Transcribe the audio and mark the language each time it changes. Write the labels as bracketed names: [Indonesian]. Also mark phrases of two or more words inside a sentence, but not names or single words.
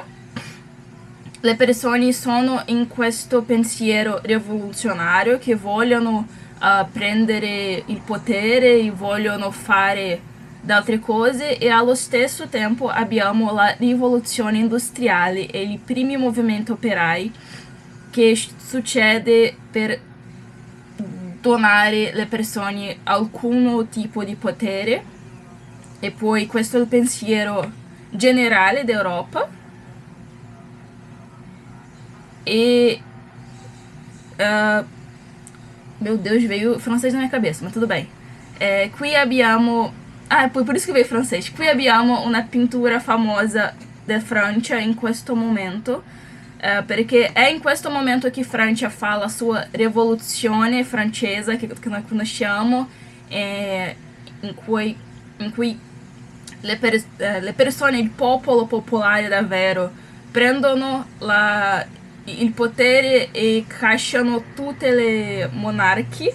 [Italian] Le persone sono in questo pensiero rivoluzionario che vogliono prendere il potere e vogliono fare altre cose, e allo stesso tempo abbiamo la rivoluzione industriale e i primi movimenti operai che succede per donare alle persone alcun tipo di potere. E poi questo è il pensiero generale d'Europa. [Portuguese] E meu Deus, veio francês na minha cabeça, mas tudo bem. [Italian] Qui abbiamo [Portuguese] por isso que veio francês. [Italian] Qui abbiamo una pittura famosa da Francia in questo momento, perché è in questo momento che Francia fa la sua rivoluzione francese, che noi conosciamo, in cui le persone, il popolo popolare davvero, prendono il potere e cacciano tutte le monarchie.